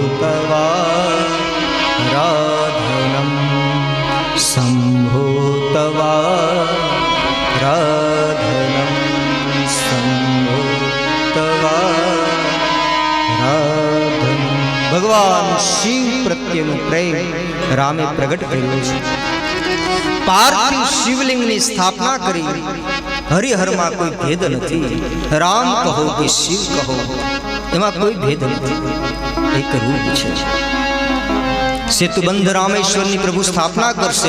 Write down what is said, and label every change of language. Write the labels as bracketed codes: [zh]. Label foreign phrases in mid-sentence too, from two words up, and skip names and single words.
[sa] तवाराधनं शम्भो तवाराधनं शम्भो तवाराधनं। [gu] ભગવાન શિવ પ્રત્યેનો પ્રેમ રામે પ્રગટ કર્યો છે। પાર્થિવ શિવલિંગની સ્થાપના કરી। હરિહરમાં કોઈ ભેદ નથી। રામ કહો કે શિવ કહો એમાં કોઈ ભેદ નથી, એક રૂપ છે। સેતુબંધ રામેશ્વરની પ્રભુ સ્થાપના કરશે।